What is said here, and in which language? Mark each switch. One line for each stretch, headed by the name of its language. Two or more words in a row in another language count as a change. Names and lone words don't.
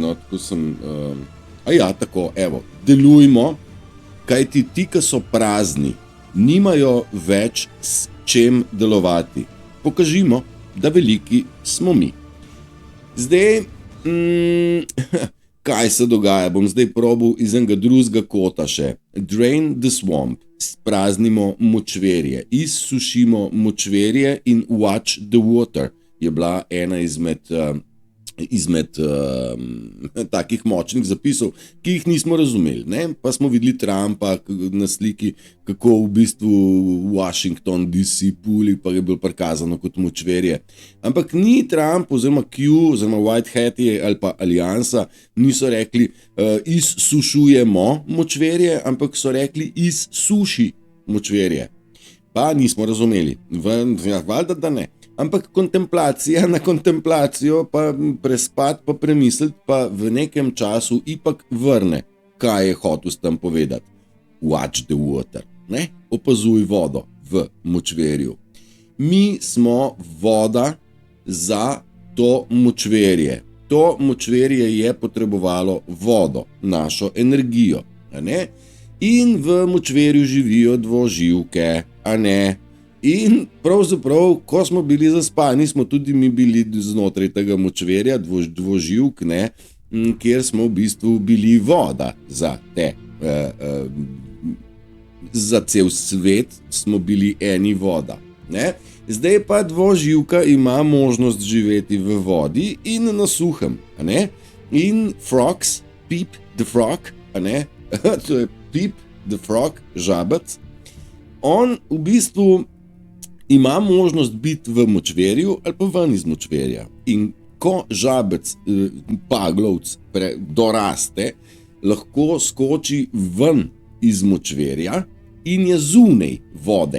Slovenian: Tako sem, tako, evo, delujmo, kajti ti, ki so prazni, nimajo več s čem delovati. Pokažimo, da veliki smo mi. Zdaj, kaj se dogaja? Bom zdaj probal iz enega drugega kota še.
English: Drain the swamp.
Slovenian: Spraznimo močverje. Izsušimo močverje in
English: watch the water.
Slovenian: Je bila ena izmed izmed takih močnih zapisov, ki jih nismo razumeli. Ne? Pa smo videli Trumpa na sliki, kako v bistvu Washington DC puli, pa je bilo prikazano kot močverje. Ampak ni Trump oziroma Q oziroma White Hat ali pa Aliansa niso rekli izsušujemo močverje, ampak so rekli izsuši močverje. Pa nismo razumeli. Valjda, da ne. Ampak kontemplacija na kontemplacijo, pa prespat, pa premisliti, pa v nekem času ipak vrne, kaj je hotel s tem povedati.
English: Watch the water,
Slovenian: ne? Opazuj vodo v močverju. Mi smo voda za to močverje. To močverje je potrebovalo vodo, našo energijo, a ne? In v močverju živijo dvoživke, a ne? In pravzaprav, ko smo bili zaspani, smo tudi mi bili znotraj tega močverja, dvoživk, ne, kjer smo v bistvu bili voda za te, za cel svet smo bili eni voda. Ne. Zdaj pa dvoživka ima možnost živeti v vodi in na suhem. A ne. In frogs, Pip the frog, a ne, to je Pip the frog, žabec, on v bistvu ima možnost biti v močverju ali pa ven iz močverja. In ko žabec, paglovc, doraste, lahko skoči ven iz močverja in je zunaj vode.